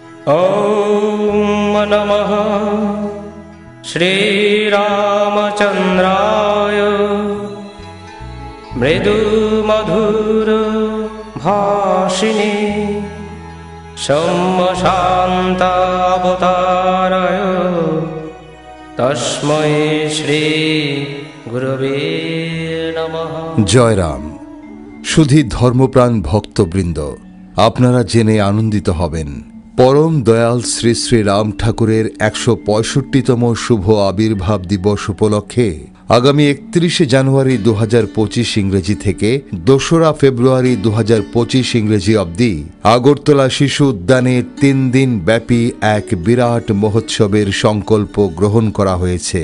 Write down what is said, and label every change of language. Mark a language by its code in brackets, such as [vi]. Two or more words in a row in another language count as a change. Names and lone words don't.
[sa] ॐ नमः श्रीरामचन्द्राय मृदुमधुर भाषिणे सम्मशान्तावताराय तस्मै श्री गुरवे नमः। [bn] জয় রাম। শুধু ধর্মপ্রাণ ভক্তবৃন্দ, আপনারা জেনে আনন্দিত হবেন, পরম দয়াল শ্রী শ্রী রাম ঠাকুরের ১৬৫তম শুভ আবির্ভাব দিবস উপলক্ষে আগামী ৩১ জানুয়ারি ২০২৫ ইংরেজি থেকে ২রা ফেব্রুয়ারি ২০২৫ ইংরেজি অবধি আগরতলা শিশু উদ্যানে ৩ দিন ব্যাপী এক বিরাট মহোৎসবের সংকল্প গ্রহণ করা হয়েছে।